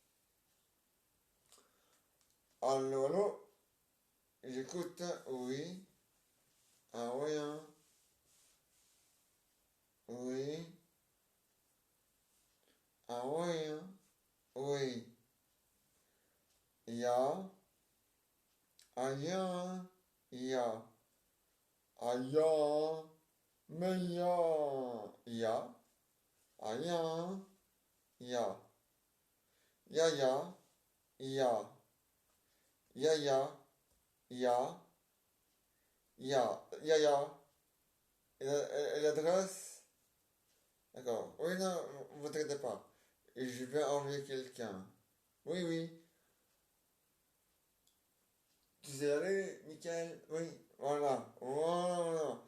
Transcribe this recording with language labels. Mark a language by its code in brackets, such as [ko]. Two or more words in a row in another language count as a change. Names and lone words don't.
[fr] Allô, allô. J'écoute. Oui. Ah oui, hein. Oui. Ah oui, hein. Oui. Ya. Ah ya. Ya. Ah ya. Mais ya. Ya. Ah ya. Ya. Ya ya. Ya. Ya ya. Ya. Ya. Ya ya. Et l'adresse? D'accord. Oui, non, vous inquiétez pas. Et je vais envoyer quelqu'un. Oui, oui. Tu sais aller, Michael? Oui, voilà. Voilà.